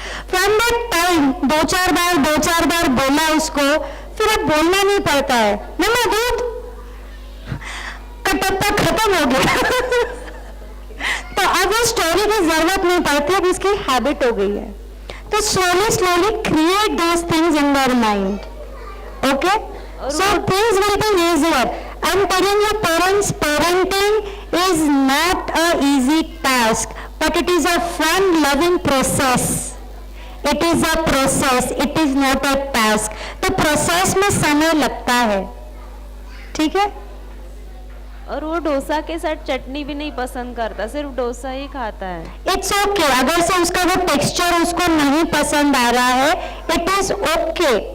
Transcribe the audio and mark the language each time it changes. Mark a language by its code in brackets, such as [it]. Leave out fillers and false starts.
[en] from that time [hi] दो चार बार बोला उसको, फिर अब बोलना नहीं पड़ता है, मम्मा दूध, कटप्पा खत्म हो गया। तो अब वो स्टोरी की जरूरत नहीं पड़ती, अब इसकी हैबिट हो गई है। [en] तो slowly create those things in their mind. Okay? So things will be easier. I'm telling you, parents, parenting is not a easy task, but it is a fun, loving process. It is a process. It is not a task. [hi] तो process में समय लगता है, ठीक है? और वो डोसा के साथ चटनी भी नहीं पसंद करता, सिर्फ डोसा ही खाता है। [en] it's okay [hi] अगर से उसका वो टेक्सचर उसको नहीं पसंद आ रहा है, [en] It is okay.